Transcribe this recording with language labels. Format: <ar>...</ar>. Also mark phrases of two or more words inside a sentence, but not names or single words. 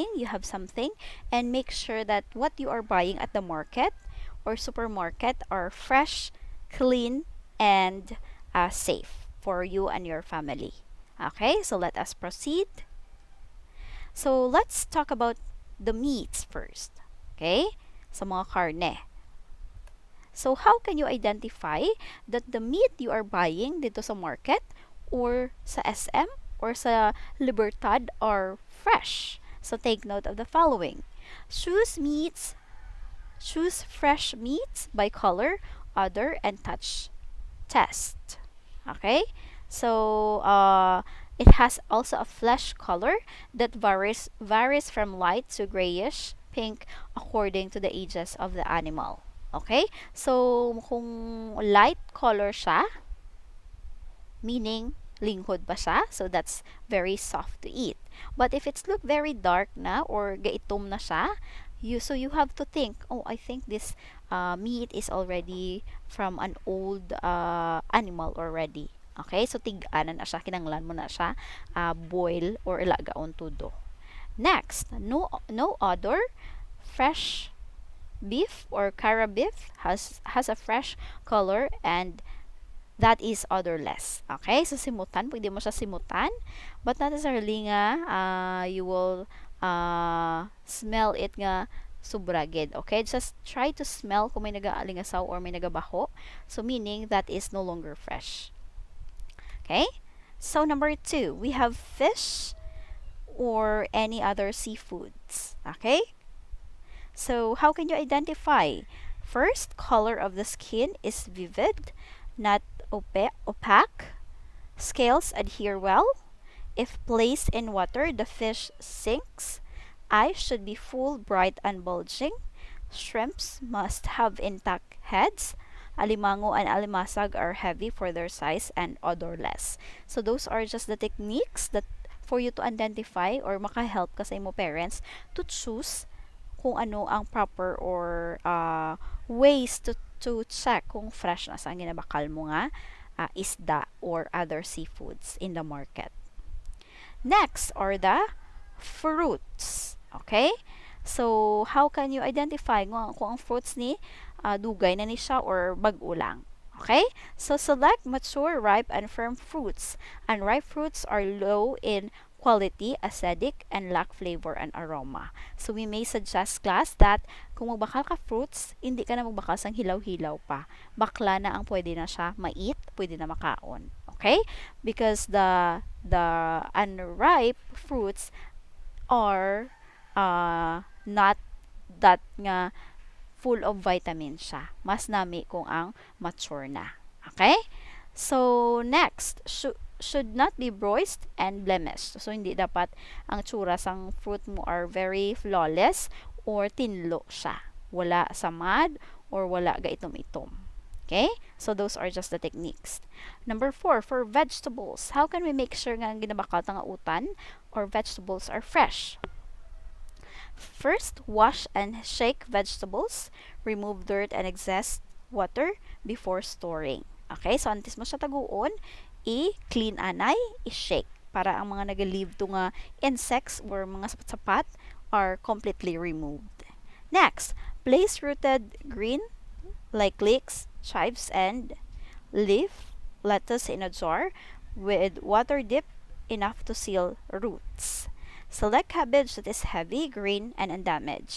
<en>You have something, and make sure that what you are buying at the market or supermarket are fresh, clean, and safe for you and your family. Okay, so let us proceed. So let's talk about the meats first.</en> <hil>Okay, sa mga karne.</hil> <en>So, how can you identify that the meat you are buying</en> <tl>dito sa</tl> <en>market or sa SM or sa Libertad are fresh? So, take note of the following. Choose meats, choose fresh meats by color, odor, and touch test. Okay? So, it has also a flesh color that varies from light to grayish pink according to the ages of the animal. Okay? So,</en> <hil>kung</hil> <en>light color</en> <hil>siya, meaning lingkod pa siya,</hil> <en>so that's very soft to eat. But if it's look very dark na or</en> <hil>gaitom na siya,</hil> <en>you have to think, oh, I think this meat is already from an old animal already. Okay? So,</en> <hil>tig-anan na siya, kinanglan mo na siya,</hil> <en>boil or</en> <hil>ilagaon tudo.</hil> <en>Next, no odor, fresh beef or cara beef has a fresh color and that is odorless. Okay? So,</en> <hil>simutan, pwede mo siya simutan,</hil> <en>but not necessarily nga you will smell it</en> <hil>nga subragid.</hil> <en>Okay? Just try to smell</en> <hil>kung may nagaalingasaw</hil> <en>or</en> <hil>may nagabaho.</hil> <en>So, meaning that is no longer fresh. Okay? So, number 2, we have fish or any other seafoods. Okay? So, how can you identify? First, color of the skin is vivid, not opaque. Scales adhere well. If placed in water, the fish sinks. Eyes should be full, bright, and bulging. Shrimps must have intact heads. Alimango and alimasag are heavy for their size and odorless. So those are just the techniques that for you to identify or</en> <hil>makahelp ka sa imo</hil> <en>parents to choose</en> <hil>kung ano ang</hil> <en>proper or ways to check</en> <hil>kung fresh na sa ginabakal mo nga isda</hil> <en>or other seafoods in the market. Next are the fruits. Okay?</en> <hil>So,</hil> <en>how can you identify</en> <hil>kung ang fruits ni dugay na ni siya or bag-o lang?</hil> <en>Okay? So, select mature, ripe, and firm fruits. Unripe fruits are low in quality, acidic, and lack flavor and aroma.</en> <hil>So,</hil> <en>we may suggest class that</en> <hil>kung magbakal ka fruits, hindi ka na magbakal sang hilaw-hilaw pa. Bakla na ang pwede na siya ma-eat, pwede na makaon.</hil> <en>Okay? Because the unripe fruits are not that nga full of vitamin siya.</en> <hil>Mas nami kung ang mature na.</hil> <en>Okay? So, next, should not be bruised and blemished. So,</en> <hil>hindi dapat ang tsura sang fruit mo</hil> <en>are very flawless</en> <hil>or tinlo siya. Wala samad or wala gaitom-itom.</hil> <en>Okay? So, those are just the techniques. Number 4, for vegetables, how can we make sure</en> <hil>nga ang ginabakal nga utan</hil> <en>or vegetables are fresh? First, wash and shake vegetables. Remove dirt and excess water before storing. Okay? So,</en> <hil>antes mo siya taguon, i-clean anay, i-shake para ang mga nag-leave to nga insects or mga sapat-sapat</hil> <en>are completely removed. Next, place rooted green like leeks, chives, and leaf lettuce in a jar with water dip enough to seal roots. Select cabbage that is heavy, green, and undamaged.</en>